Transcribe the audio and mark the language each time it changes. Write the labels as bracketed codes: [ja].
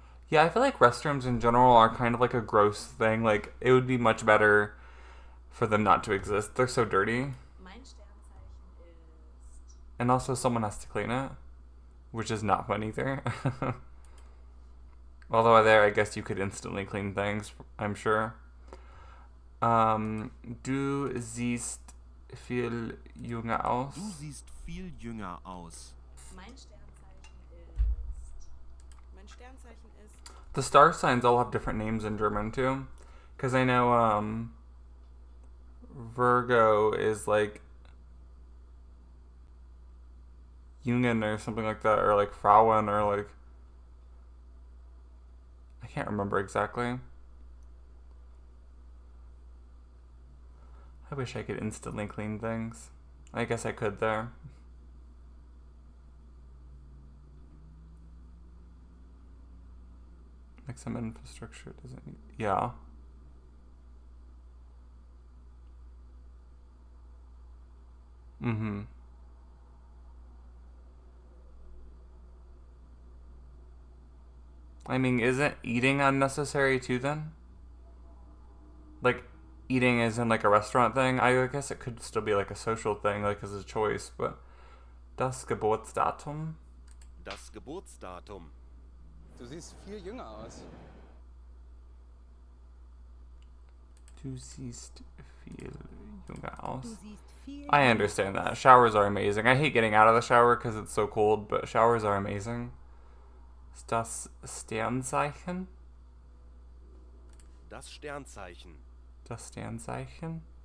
[en] Yeah, I feel like restrooms in general are kind of like a gross thing. Like, it would be much better for them not to exist. They're so dirty. [de] Mein Sternzeichen ist. [en] And also, someone has to clean it, which is not fun either. Although there, I guess you could instantly clean things, I'm sure. [de] Du siehst viel jünger aus. Du siehst viel jünger aus. Mein Sternzeichen ist. Mein Sternzeichen ist. [en] The star signs all have different names in German too, because I know Virgo is like Jungen or something like that, or like Frauen, or like I can't remember exactly. I wish I could instantly clean things. I guess I could there. Like some infrastructure doesn't need. Yeah. I mean, isn't eating unnecessary too then? Like, eating is in like a restaurant thing. I guess it could still be like a social thing, like as a choice, but [de] das Geburtsdatum? Das Geburtsdatum. Du siehst viel jünger aus. Du siehst viel jünger aus. [en] I understand that. Showers are amazing. I hate getting out of the shower because it's so cold, but showers are amazing. [de] Ist das Sternzeichen? Das Sternzeichen. Das Sternzeichen?